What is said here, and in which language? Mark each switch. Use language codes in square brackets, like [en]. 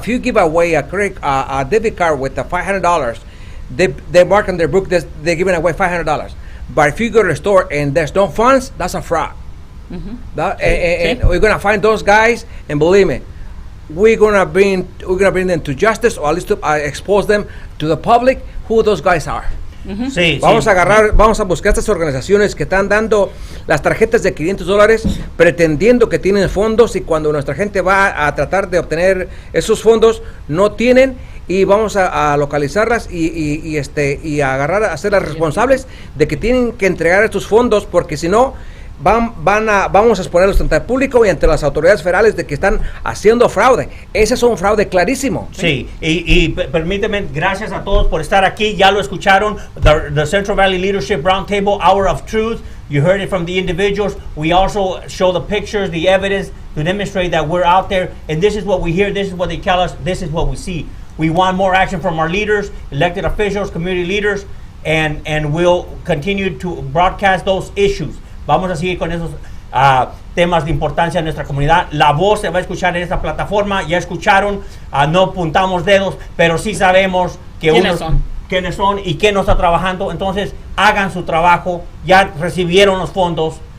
[en] If you give away a debit card with $500, they mark on their book that they're giving away $500. But if you go to the store and there's no funds, that's a fraud. Mm-hmm. And we're gonna find those guys, and believe me, we're gonna bring them to justice, or at least to expose them to the public who those guys are. [es] Uh-huh. Sí, vamos a buscar estas organizaciones que están dando las tarjetas de $500 pretendiendo que tienen fondos, y cuando nuestra gente va a tratar de obtener esos fondos no tienen, y vamos a localizarlas y agarrar, a hacerlas responsables de que tienen que entregar estos fondos, porque si no vamos a exponerlos ante el público y ante las autoridades federales de que están haciendo fraude. Ese es un fraude clarísimo. Sí, y permíteme, gracias a todos por estar aquí. Ya lo escucharon, the Central Valley Leadership Roundtable, Hour of Truth. [en] You heard it from the individuals. We also show the pictures, the evidence to demonstrate that we're out there, and this is what we hear, this is what they tell us, this is what we see. We want more action from our leaders, elected officials, community leaders, and we'll continue to broadcast those issues. [es] Vamos a seguir con esos temas de importancia en nuestra comunidad. La voz se va a escuchar en esta plataforma. Ya escucharon, no apuntamos dedos, pero sí sabemos que quiénes son y quién nos está trabajando. Entonces, hagan su trabajo. Ya recibieron los fondos.